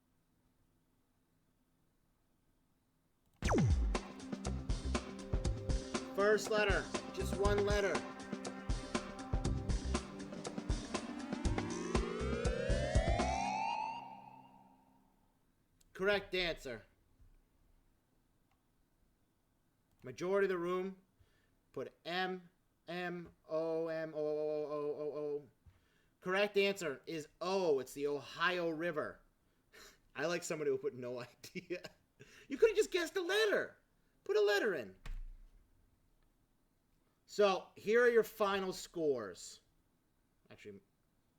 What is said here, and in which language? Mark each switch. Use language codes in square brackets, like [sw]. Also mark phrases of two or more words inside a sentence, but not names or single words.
[en] First letter, just one letter. Correct answer. Majority of the room put M, M, O, M, O, O, O, O, O, O. Correct answer is O. It's the Ohio River. I like somebody who put no idea. You could have just guessed a letter. Put a letter in. So, here are your final scores.